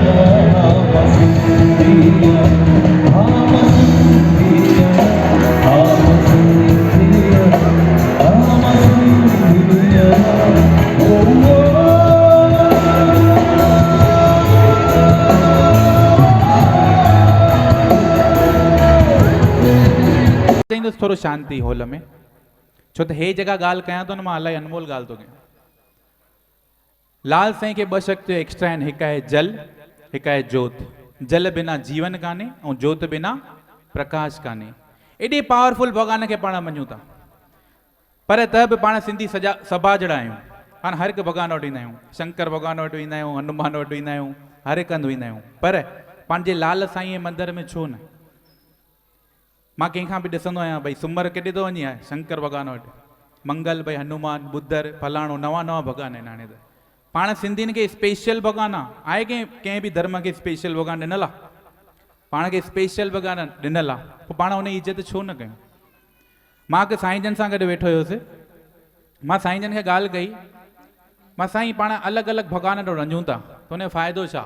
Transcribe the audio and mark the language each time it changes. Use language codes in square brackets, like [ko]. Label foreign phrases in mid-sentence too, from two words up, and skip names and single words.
[sd] सिंधिया, सिंधिया, सिंधिया, ओ थोरो शांति हॉल में, छो तो हे जगह गाल कयां तो न मां इलाही अनमोल गाल तो कयां। लाल साईं के ॿ शक्तियूं एक्स्ट्रा आहिनि, हिकु आहे जल, हिकु आहे जोत। जल बिना जीवन कान्हे ऐं जोत बिना प्रकाश कान्हे। एॾे पावरफुल भॻवान खे पाण मञूं था, पर त बि पाण सिंधी सॼा सभाजड़ा आहियूं। पाण हर हिकु भॻवान वटि ईंदा आहियूं, शंकर भॻवान वटि वेंदा आहियूं, हनुमान वटि वेंदा आहियूं, हर हिकु हंधि वेंदा आहियूं, पर पंहिंजे लाल साईं मंदर में छो न? मां कंहिंखां बि ॾिसंदो आहियां भई सूमर केॾे थो वञे, शंकर भॻवान वटि, मंगल भई हनुमान, बुधर फलाणो, नवां नवां भॻवान आहिनि। हाणे त पाण सिंधियुनि खे स्पेशल भॻवान आहे कंहिं बि धर्म खे स्पेशल भॻवान ॾिनल आहे? पाण खे स्पेशल भॻवान ॾिनल आहे, पोइ पाण उन जी इज़त छो न कयूं? मां हिकु साईं जन सां गॾु वेठो हुयुसि, मां साईं जन खे ॻाल्हि कई, मां साईं पाण अलॻि अलॻि भॻवान ॾे वञूं था त हुनजो फ़ाइदो छा?